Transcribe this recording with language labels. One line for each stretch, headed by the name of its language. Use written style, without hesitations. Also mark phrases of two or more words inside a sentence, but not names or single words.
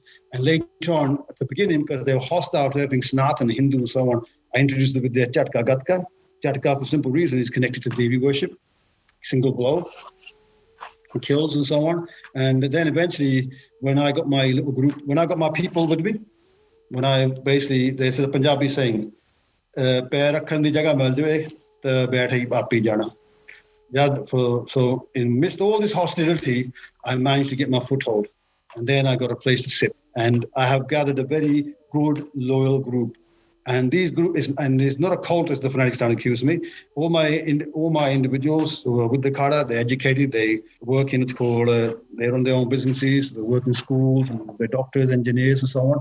English: And later on, at the beginning, because they were hostile to everything Sanatan, Hindu, and so on, I introduced the Vidya Chatka Gatka. Chatka, for simple reason, is connected to Devi worship, single blow, kills and so on. And then eventually, when I got my little group, when I got my people with me, they said a Punjabi saying,
Punjabi: "ਪੈਰ ਰੱਖਣ ਦੀ ਜਗ੍ਹਾ ਮਿਲ ਜਾਵੇ, ਤਾਂ ਬੈਠ ਹੀ ਆਪ ਜਾਣਾ."
English: So in midst all this hostility, I managed to get my foothold, and then I got a place to sit. And I have gathered a very good, loyal group. And this group it's not a cult, as the fanatics trying to accuse me. All my individuals who are with the Akhara, they're educated, they work in they run their own businesses, they work in schools, and they're doctors, engineers, and so on.